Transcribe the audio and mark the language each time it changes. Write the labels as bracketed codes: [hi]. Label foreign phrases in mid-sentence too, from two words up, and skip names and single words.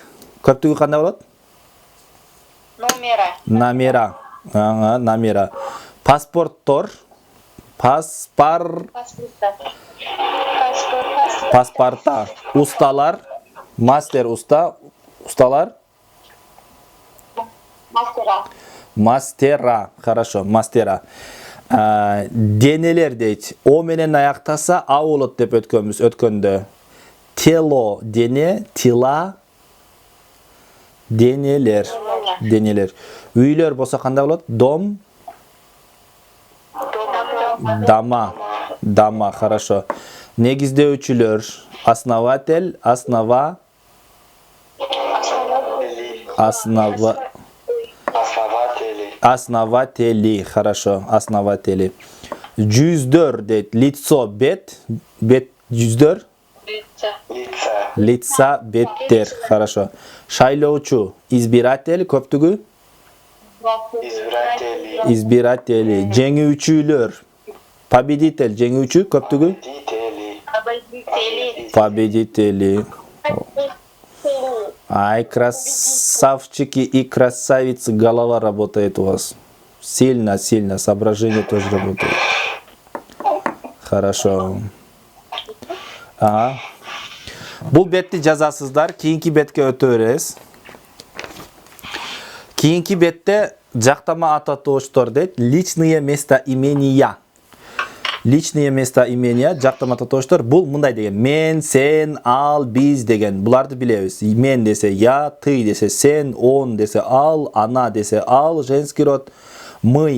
[ky] Көптүгү кандай болот? [ru] Номера. Намера. Намера. Паспорттор. Паспорта. [ky] Усталар. Мастер уста. Усталар. [ru] Мастера. Мастера. Хорошо, мастера. [ky] Денелер дейт. О менен аяктаса а болот деп өткөндө. Тело дене, тила денелер. Денелер. Үйлөр болсо кандай болот? [ru] Дом. Дама. Дама, хорошо. Негиздөөчүлөр. Основатель, основатели, хорошо, основатели. [ky] Жүздөр дейт. Лицо, бет, жүздөр. [ru] Лица, беттер, хорошо. [ky] Шайлоочу, избиратель, көптүгү. [ru] Избиратели. Жеңүүчүлөр. [ky] Победитель, жеңүүчү, көптүгү. [ru] Победители. Ай, красавчики и красавицы, голова работает у вас. Сильно, сильно. Соображение тоже работает. Хорошо. [ky] Ага. Бул бетти жазасыздар. Кийинки бетке өтө беребиз. Кийинки бетте жактама ата тооштор дейт. [ru] Личные местоимения. Личные местоимения, [ky] жактама ата тооштор. Бул мындай деген. Мен, сен, ал, биз деген. Буларды билебиз. Мен десе я, ты десе сен, он десе ал, она десе ал, [ru] женский род. Мы